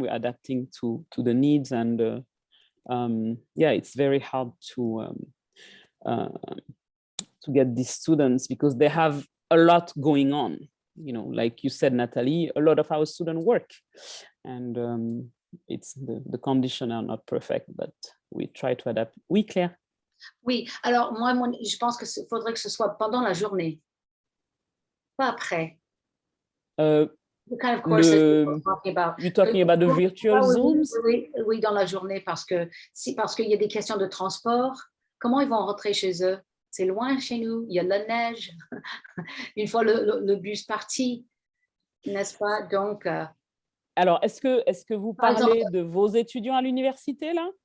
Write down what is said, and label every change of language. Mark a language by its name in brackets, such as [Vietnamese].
[English] We're adapting to the needs, and it's very hard to get these students because they have a lot going on. Like you said, Nathalie, a lot of our students work, and it's the conditions are not perfect, but we try to adapt. [French] Oui, Claire. Oui, alors moi, je pense que faudrait que ce soit pendant la journée, pas après. [English] The kind of courses you're talking about. You're talking about the virtual Zooms? [French] Oui, dans la journée, parce qu'il y a des questions de transport. Comment ils vont rentrer chez eux? C'est loin chez nous, il y a de la neige. Une fois le bus parti, n'est-ce pas? Donc. Alors, est-ce que vous parlez de vos étudiants à l'université, là?